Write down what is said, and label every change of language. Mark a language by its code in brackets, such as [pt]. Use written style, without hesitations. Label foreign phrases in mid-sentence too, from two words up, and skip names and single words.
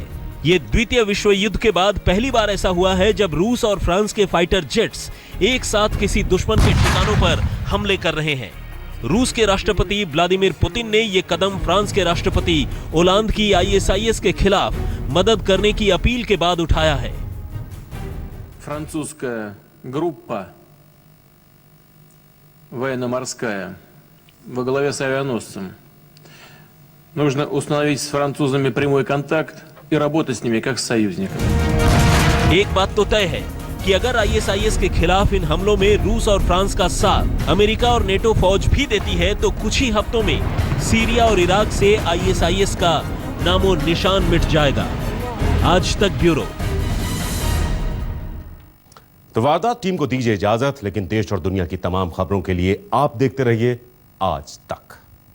[hi] ये द्वितीय विश्व युद्ध के बाद पहली बार ऐसा हुआ है जब रूस और फ्रांस के [en] fighter jets [hi] एक साथ किसी दुश्मन के ठिकानों पर हमले कर रहे हैं। रूस के राष्ट्रपति व्लादिमीर पुतिन ने ये कदम फ्रांस के राष्ट्रपति ओलांद की आईएसआईएस के खिलाफ मदद करने की अपील के बाद उठाया है। [ru] Французская группа военно-морская во главе с авианосцем. Нужно установить с французами прямой контакт и работать с ними как с союзниками. [hi] एक बात तो तय है कि अगर आईएसआईएस के खिलाफ इन हमलों में रूस और फ्रांस का साथ अमेरिका और नेटो फौज भी देती है तो कुछ ही हफ्तों में सीरिया और इराक से आईएसआईएस का नामो निशान मिट जाएगा। आज तक ब्यूरो। तो वारदात टीम को दीजिए इजाजत, लेकिन देश और दुनिया की तमाम खबरों के लिए आप देखते रहिए आज तक।